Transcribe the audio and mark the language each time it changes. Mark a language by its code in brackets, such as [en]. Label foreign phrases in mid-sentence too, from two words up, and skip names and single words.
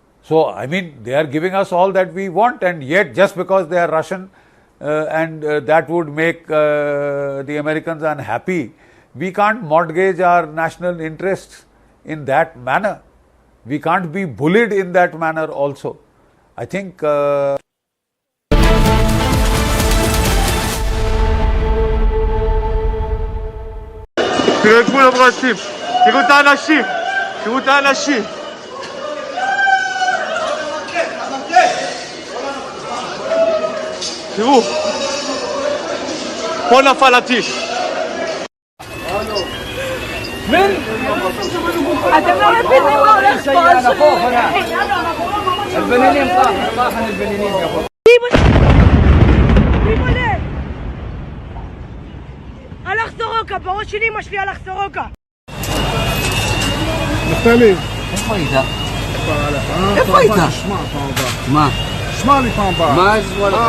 [en] So, I mean, they are giving us all that we want, and yet just because they are Russian and that would make the Americans unhappy, we can't mortgage our national interests in that manner. We can't be bullied in that manner also. I think [he] תראו את גבול הברזים, תראו את האנשים, תראו את האנשים. תראו, פה נפל הטיל. אתם לא מבינים מה הולך פה. [ar] البنانين طاحن البنانين قبل. [he] הלך סורוקה, בראש שלי אמא שלי הלך סורוקה. נפתלי. איפה היית? איפה היית? שמע פעם הבאה. מה? שמע לי פעם הבאה. מה אשמע לך?